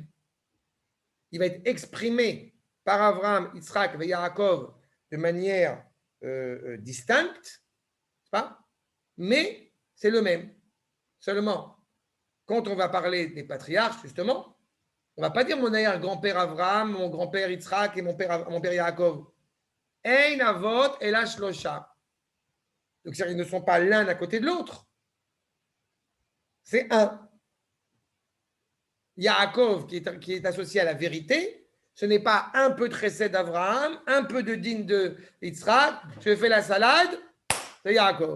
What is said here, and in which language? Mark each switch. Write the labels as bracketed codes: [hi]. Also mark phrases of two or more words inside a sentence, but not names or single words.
[fr] Il va être exprimé par Avraham, Yitzhak et Yaakov de manière distincte, pas? Mais c'est le même. Seulement, quand on va parler des patriarches, justement, on ne va pas dire mon arrière-grand-père Avraham, mon grand-père Yitzhak et mon père Yaakov. [he] אין אבות אלא שלשה. [fr] Donc, ils ne sont pas l'un à côté de l'autre. C'est un. Yaakov, qui est associé à la vérité, ce n'est pas un peu de chesed d'Avraham, un peu de din de Yitzhak, je fais la salade, c'est Yaakov.